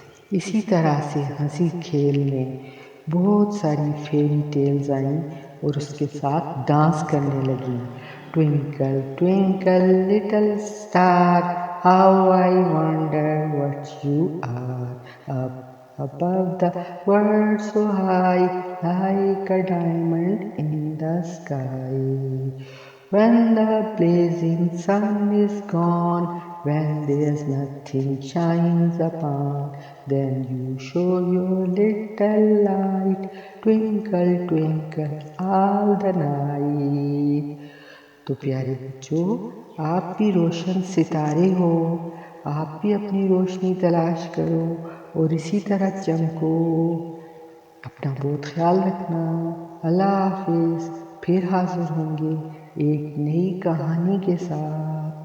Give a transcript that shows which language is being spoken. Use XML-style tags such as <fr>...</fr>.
<ur>اسی طرح سے ہنسی کھیل میں بہت ساری فیری ٹیلز آئیں اور اس کے ساتھ ڈانس کرنے لگیں۔</ur> <en>Twinkle twinkle little star how I wonder what you are, above the world so high, like a diamond in the sky. When the blazing sun is gone, when there's nothing shines upon, then you show your little light, twinkle twinkle all the night.</en> <ur>تو پیارے بچوں، آپ بھی روشن ستارے ہو، آپ بھی اپنی روشنی تلاش کرو اور اسی طرح چمکو۔ اپنا بہت خیال رکھنا۔ اللہ حافظ۔ پھر حاضر ہوں گے ایک نئی کہانی کے ساتھ۔</ur>